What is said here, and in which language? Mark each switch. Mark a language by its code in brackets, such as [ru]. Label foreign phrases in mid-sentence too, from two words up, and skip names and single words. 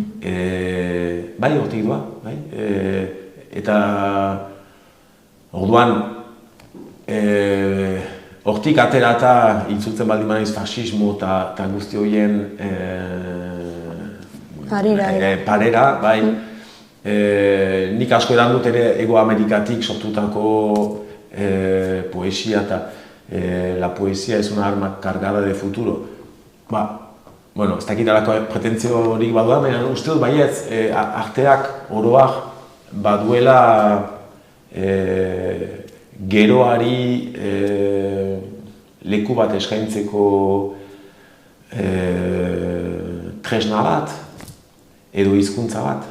[eu] Bai, hortik doa, eta orduan hortik aterata itzultzen baldin banaiz fascismo eta guzti horien parera, bai. Nik asko edan dut ere Ego Amerikatik sortutako poesia eta [es] la poesía es una arma cargada de futuro. [eu] Bueno, ez dakit alako pretentzio horik badua, baina uste dut baietz arteak oroak baduela geroari leku bat eskaintzeko tresna bat edo hizkuntza bat.